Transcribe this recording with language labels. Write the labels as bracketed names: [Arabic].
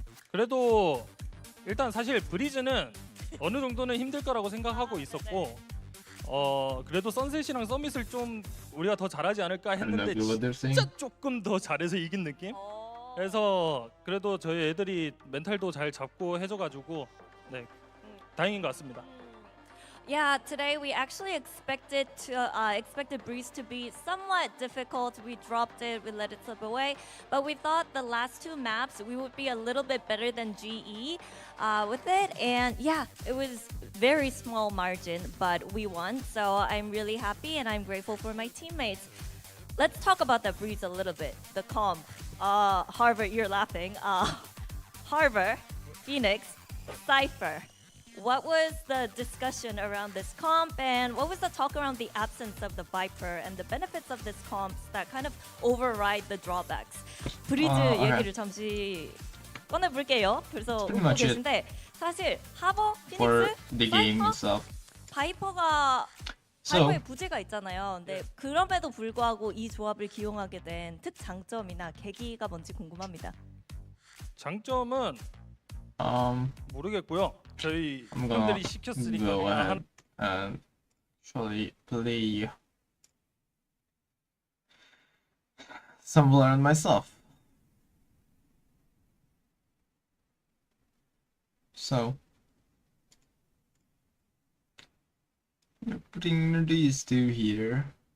[Korean] 그래도 일단 사실 브리즈는 어느 정도는 힘들 거라고 생각하고 있었고 그래도 선셋이랑 서밋을 좀 우리가 더 잘하지 않을까 했는데 진짜 조금 더 잘해서 이긴 느낌? 그래서 그래도 저희 애들이 멘탈도 잘 잡고 해줘가지고 네 다행인 것 같습니다. [English] Yeah, today we actually expected Breeze to be somewhat difficult. We dropped it, we let it slip away, but we thought the last 2 maps we would be a little bit better than GE with it, and yeah, it was very small margin, but we won. So I'm really happy and I'm grateful for my teammates. Let's talk about the Breeze a little bit. The comp, Harvard, you're laughing. Harvard, Phoenix, Cypher. What was the discussion around this comp, and what was the talk around the absence of the Viper and the benefits of this comp that kind of override the drawbacks? [Korean] 브리즈 얘기를 잠시 꺼내볼게요. 그래서 웃고 계신데 사실 하버, 피닉스, 사이퍼, 바이퍼가 바이퍼의 부재가 있잖아요. 근데 그럼에도 불구하고 이 조합을 기용하게 된 특장점이나 계기가 뭔지 궁금합니다. 장점은 모르겠고요. 저희 형들이 시켰으니까 그냥 [English] actually play some Valorant myself. So we're putting these 2 here.